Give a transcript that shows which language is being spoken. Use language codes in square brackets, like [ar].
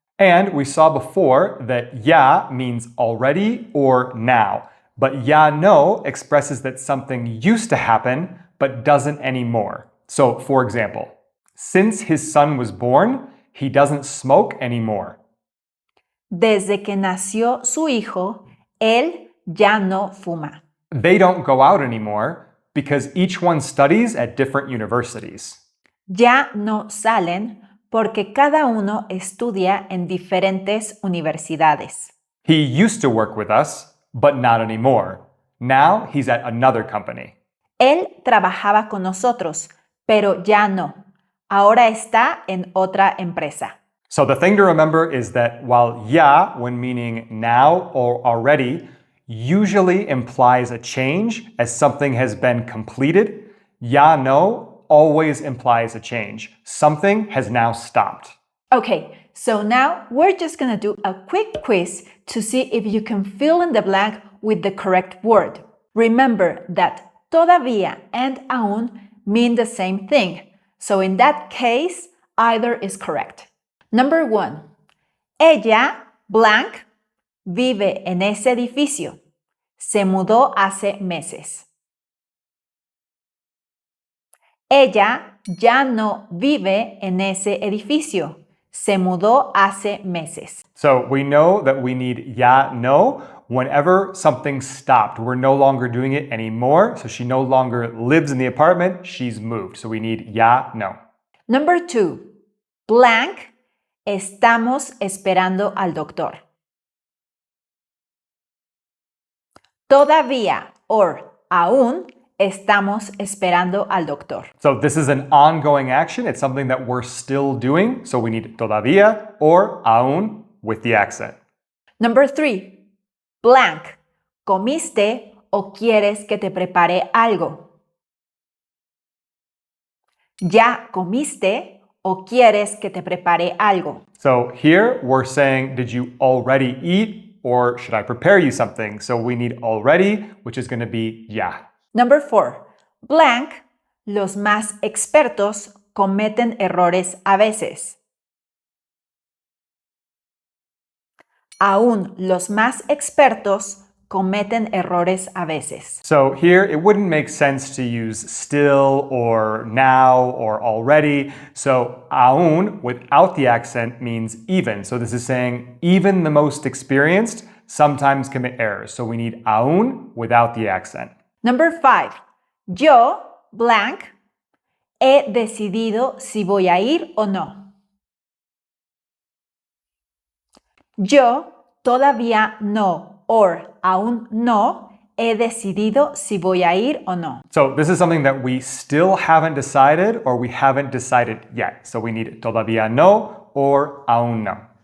[en] And we saw before that ya means already or now. But ya no expresses that something used to happen but doesn't anymore. So, for example, since his son was born, he doesn't smoke anymore. Desde que nació su hijo, él ya no fuma. They don't go out anymore because each one studies at different universities. Ya no salen porque cada uno estudia en diferentes universidades. He used to work with us, but not anymore. Now he's at another company. Él trabajaba con nosotros, pero ya no. Ahora está en otra empresa. So the thing to remember is that while ya, when meaning now or already, usually implies a change as something has been completed, ya no always implies a change. Something has now stopped. Okay, so now we're just going to do a quick quiz to see if you can fill in the blank with the correct word. Remember that todavía and aún mean the same thing. So in that case, either is correct. Number 1. [es] Ella, blank, vive en ese edificio. Se mudó hace meses. Ella ya no vive en ese edificio. Se mudó hace meses. [en] So we know that we need ya no whenever something stopped. We're no longer doing it anymore. So she no longer lives in the apartment. She's moved. So we need ya no. [es] Number 2. Blank. Estamos esperando al doctor. Todavía or aún estamos esperando al doctor. [en] So this is an ongoing action. It's something that we're still doing. So we need todavía or aún with the accent. Number 3. Blank. [es] ¿Comiste o quieres que te prepare algo? ¿Ya comiste o quieres que te prepare algo? [en] So here we're saying, did you already eat or should I prepare you something? So we need already, which is going to be ya. Number 4. Blank. [es] Los más expertos cometen errores a veces. Aún los más expertos cometen errores a veces. [en] So here it wouldn't make sense to use still or now or already. So aún without the accent means even. So this is saying even the most experienced sometimes commit errors. So we need aún without the accent. Number 5. [es] Yo, blank, he decidido si voy a ir o no. Yo todavía no or aún no he decidido si voy a ir o no. [en] So this is something that we still haven't decided or we haven't decided yet. So we need todavía no or aún no.